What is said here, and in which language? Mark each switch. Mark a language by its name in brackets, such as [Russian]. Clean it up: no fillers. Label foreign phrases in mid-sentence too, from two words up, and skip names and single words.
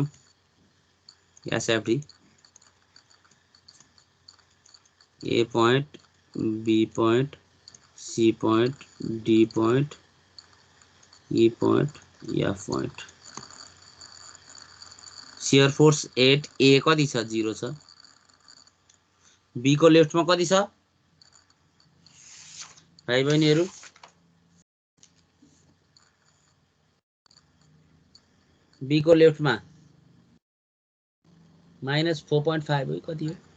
[English] SFD A point, B point, C point, D point, E point, F point. shear force at A [Nepali] कति छ? 0 छ। बी को लेफ्टमा कति छ भाइ बहिनीहरु? बी को लेफ्टमा -4.5 हो, कति हो?